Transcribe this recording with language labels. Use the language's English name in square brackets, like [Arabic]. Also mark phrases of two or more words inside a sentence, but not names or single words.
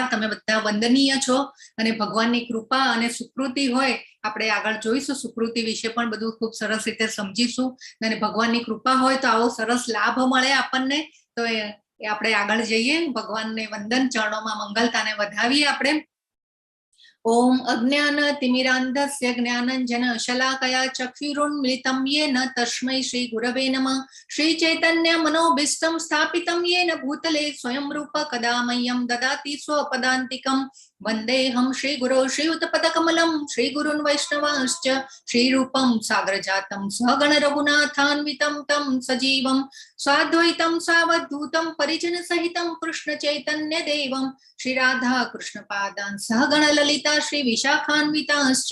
[Gujarati] તમે બધા વંદનીય છો અને ભગવાનની કૃપા અને સુકૃતિ હોય, આપણે આગળ જોઈશું સુકૃતિ વિશે પણ બધું ખૂબ સરસ રીતે સમજીશું અને ભગવાનની કૃપા હોય તો આવો સરસ લાભ મળે આપણને, તો એ આપણે આગળ જઈએ, ભગવાનને વંદન, ચરણોમાં મંગલતાને વધાવીએ આપણે। [Sanskrit] ओम अज्ञानतिमिरान्धस्य ज्ञानञ्जनशलाकया चक्षुरुन्मिलितं येन तस्मै श्रीगुरवे नमः। श्रीचैतन्यमनोभीष्टं स्थापितं येन भूतले स्वयं रूप कदा मह्यं ददाति स्वपदान्तिकं। वन्देऽहं श्रीगुरो श्रीयुतपदकमलं श्रीगुरुन् वैष्णवांश्च श्रीरूपं सागरजातं सहगण रघुनाथान्वितं तं सजीवं स्वाद्वैतं सावधूतं परिजनसहितं कृष्णचैतन्यदेवं श्री राधा कृष्ण पादान् सहगण ललिता श्री विशाखान्वितांश्च।